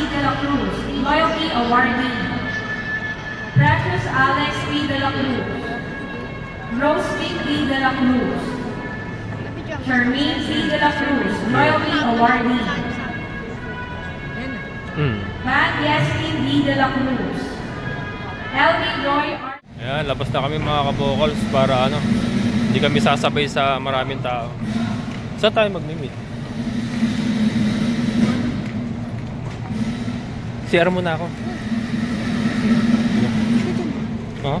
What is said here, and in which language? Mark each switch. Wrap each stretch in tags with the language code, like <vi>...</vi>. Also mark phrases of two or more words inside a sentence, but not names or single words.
<en>de la Cruz, Loyalty Awardee, Precious Alex P. de la Cruz, Rose P. de la Cruz, Charmaine C. de la Cruz, Loyalty Awardee, Van Yasmin D. de la Cruz, Elvie Joy R.</en> <tl>Ayan, labas na kami mga kabokals para ano, hindi kami sasabay sa maraming tao. Saan tayo mag-meet? CR muna ako. Oh?</tl>